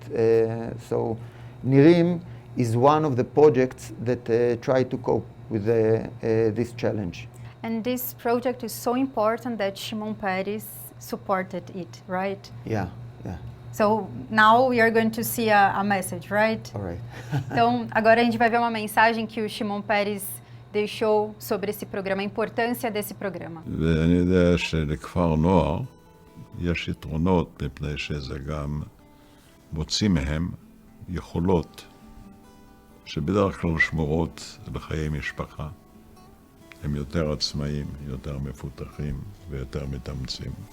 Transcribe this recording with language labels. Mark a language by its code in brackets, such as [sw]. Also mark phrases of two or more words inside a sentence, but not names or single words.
[en] So Nirim is one of the projects that try to cope with this challenge. And this project is so important that Shimon Peres supported it, right? Yeah. So now we are going to see a message, right? All right. [pt] Então, agora a gente vai ver uma mensagem que o Shimon Peres deixou sobre esse programa, a importância desse programa. [he] ואני יודע שלכפר נוער יש יתרונות, מפני שזה גם מוציא מהם יכולות שבדרך כלל שמורות לחיי משפחה. הם יותר עצמאיים, יותר מפותחים ויותר מתאמצים.